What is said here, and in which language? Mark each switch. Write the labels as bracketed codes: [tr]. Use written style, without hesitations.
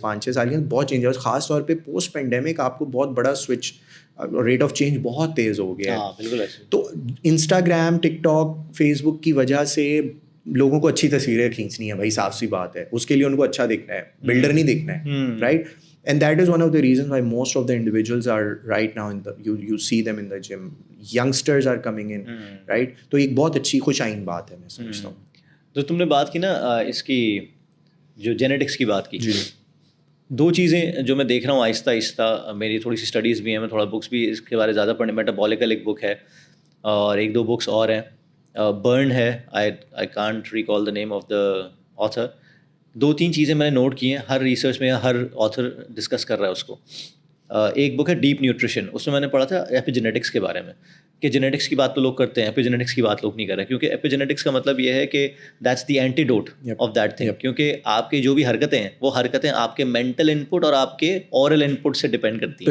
[ur] 5-6 سال کے بہت چینج ہے, خاص طور پہ پوسٹ پینڈیمک آپ کو بہت بڑا سوئچ, ریٹ آف چینج بہت تیز ہو گیا ہے. تو انسٹاگرام, ٹک ٹاک, فیس بک کی وجہ سے لوگوں کو اچھی تصویریں کھینچنی ہے بھائی, صاف سی بات ہے. اس کے لیے ان کو اچھا دکھنا ہے, بلڈر نہیں دکھنا ہے, right. [en] And that is one of the reasons why most of the individuals are right now you see them in the gym. Youngsters are coming in, right? [ur] تو ایک بہت اچھی خوش آئین بات ہے, میں سمجھتا ہوں. تو تم نے بات کی نا اس کی جو جینیٹکس کی بات کی, 2 چیزیں جو میں دیکھ رہا ہوں آہستہ آہستہ, میری تھوڑی سی اسٹڈیز بھی ہیں, میں تھوڑا بکس بھی اس کے بارے زیادہ پڑھنے. میٹابولکل ایک بک ہے, اور 1-2 بکس اور ہیں. [en] برن ہے, I can't recall the name of the author. [ur] 2-3 چیزیں میں نے نوٹ کی ہیں, ہر ریسرچ میں ہر آتھر ڈسکس کر رہا ہے اس کو. ایک بک ہے ڈیپ نیوٹریشن, اس میں نے پڑھا تھا ایپی جینیٹکس کے بارے میں, کہ جینیٹکس کی بات تو لوگ کرتے ہیں, ایپی جینیٹکس کی بات لوگ نہیں کر رہے, کیونکہ ایپی جینیٹکس کا مطلب یہ ہے کہ [en] That's the antidote of that thing. [ur] کیونکہ آپ کی جو بھی حرکتیں ہیں وہ حرکتیں آپ کے مینٹل ان پٹ اور آپ کے اورل ان پٹ سے ڈپینڈ کرتی ہیں.